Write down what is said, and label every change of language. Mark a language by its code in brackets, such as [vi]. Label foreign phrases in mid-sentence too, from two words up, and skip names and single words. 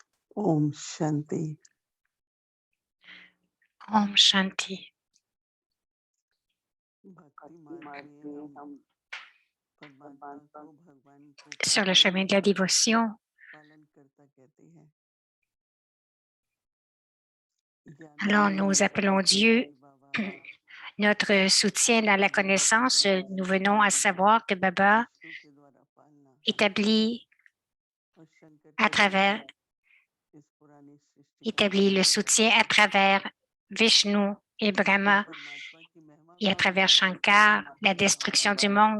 [hi] ओम शांति। ओम शांति. भक्ति मार्ग में हम परमात्मा को, भगवान को [fr] Sur le chemin de la dévotion, [hi] पालन करता कहते हैं। [fr] alors nous appelons Dieu notre soutien dans la connaissance. Nous venons à savoir que Baba établit le soutien à travers Vishnu et Brahma et à travers Shankar, la destruction du monde.